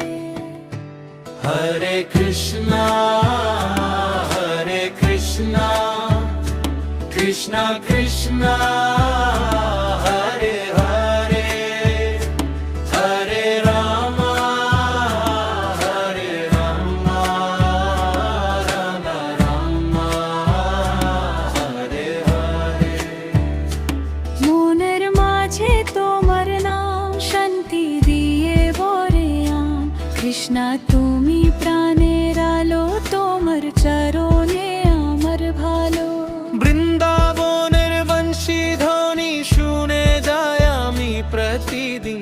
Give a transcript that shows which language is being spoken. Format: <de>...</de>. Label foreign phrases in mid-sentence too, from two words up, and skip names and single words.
<sa>Hare Krishna Hare Krishna Krishna Krishna Hare Hare Hare Rama Hare Rama Rama Rama Hare Hare</sa> <bn>মনের মাঝে তোমার নাম শান্তি দিয়ে ভরে আম কৃষ্ণা তুমি প্রাণের আলো তোমার চরণে আমার ভালো বৃন্দাবনের বংশী ধ্বনি শুনে যায় আমি প্রতিদিন</bn>